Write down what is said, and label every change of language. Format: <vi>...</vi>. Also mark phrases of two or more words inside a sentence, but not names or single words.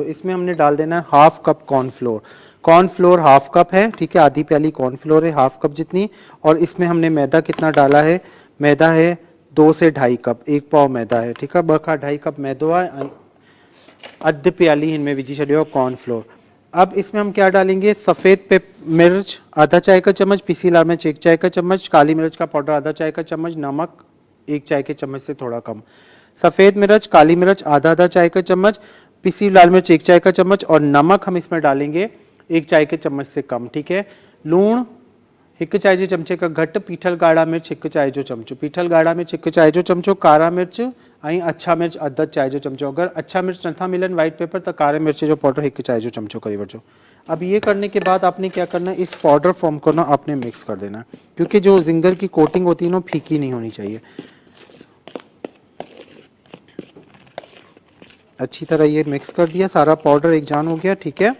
<hi>इसमें हमने डाल देना है 1/2 कप कॉर्नफ्लोर। कॉर्नफ्लोर 1/2 कप है, ठीक है, आधी प्याली कॉर्नफ्लोर है 1/2 कप जितनी। और इसमें हमने मैदा कितना डाला है, मैदा है 2 से 2.5 कप, 1 पाव मैदा है, ठीक है।</hi> <sd>2 का 2.5 कप मैदो है, अध प्याली इनमें विझी छो कॉर्नफ्लोर।</sd> <hi>अब इसमें हम क्या डालेंगे, सफ़ेद मिर्च आधा चाय का चम्मच, पिसी लाल मिर्च 1 चाय का चम्मच, काली मिर्च का पाउडर आधा चाय का चम्मच, नमक 1 चाय के चम्मच से थोड़ा कम, सफ़ेद मिर्च काली मिर्च आधा चाय का चम्मच, पिसी लाल मिर्च 1 चाय का चम्मच और नमक हम इसमें डालेंगे 1 चाय के चम्मच से कम, ठीक है।</hi> <sd>लूण 1 चाय जे चमचे का घट, पीठल ॻाढ़ा मिर्च 1 चाय जो चमचो, पीठल ॻाढ़ा मिर्च 1 चाय जो चमचो, कारा मिर्च ऐं अछा मिर्च अधु चाय जो चमचो। अगर अछा मिर्च नथा मिलन</sd> <en>white pepper</en> <sd>तो कारे मिर्च जो पाउडर 1 चाय जो चमचो करी वठो।</sd> <hi>अब ये करने के बाद आपने क्या करना है, इस</hi> <en>powder form</en> <hi>को ना आपने मिक्स कर देना है, क्योंकि जो जिंगर की कोटिंग होती है ना फीकी नहीं होनी चाहिए। अच्छी तरह ये मिक्स कर दिया, सारा पाउडर एक जान हो गया, ठीक है।</hi>